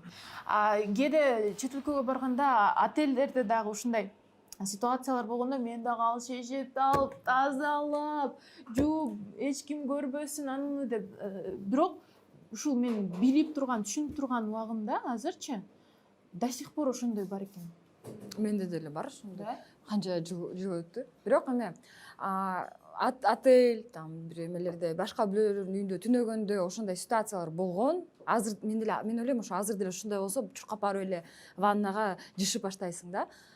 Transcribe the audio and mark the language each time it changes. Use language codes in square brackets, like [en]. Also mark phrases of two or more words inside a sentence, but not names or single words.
[ky] Кээде чет өлкөгө барганда отелдерде дагы ушундай ситуациялар болгондо мен дагы ал шешепти алып тазалап жууп эч ким көрбөсүн ануну деп, бирок ушул мен билип турган, түшүнүп турган убагымда азырчы [ru] до сих пор [ky] ошондой бар экен. Менде деле бар ошондой. Да? Канча жыл өттү. Бирок эме отель, там бир эмелерде башка бирөөлөрдүн үйүндө түнөгөндө ошондой ситуациялар болгон. Азыр мен ойлойм ошо азыр деле ушундай болсо чуркап барып эле ваннага жышып баштайсың да.